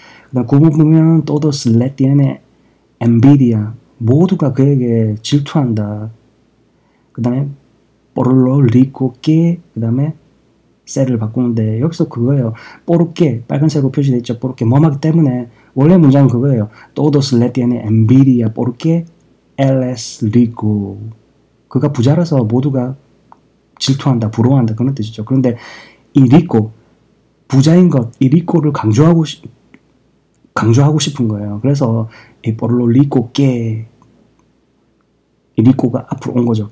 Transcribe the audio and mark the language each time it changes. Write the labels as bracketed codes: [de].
[ko] 그 다음 9번 보면 [es] todos le tiene envidia, [ko] 모두가 그에게 질투한다. 그 다음에 [es] por lo rico que, [ko] 그 다음에 셀을 바꾸는데 여기서 그거예요. 뽀르게 빨간색으로 표시되어 있죠. 뽀르게 뭐하기 때문에 원래 문장은 그거예요. [es] todos le tiene envidia porque él es rico. [ko] 그가 부자라서 모두가 질투한다, 부러워한다 그런 뜻이죠. 그런데 이 리코, 부자인 것, 이 리코를 강조하고 싶은 거예요. 그래서 이 [es] porlo rico que [ko] 이 리코가 앞으로 온 거죠.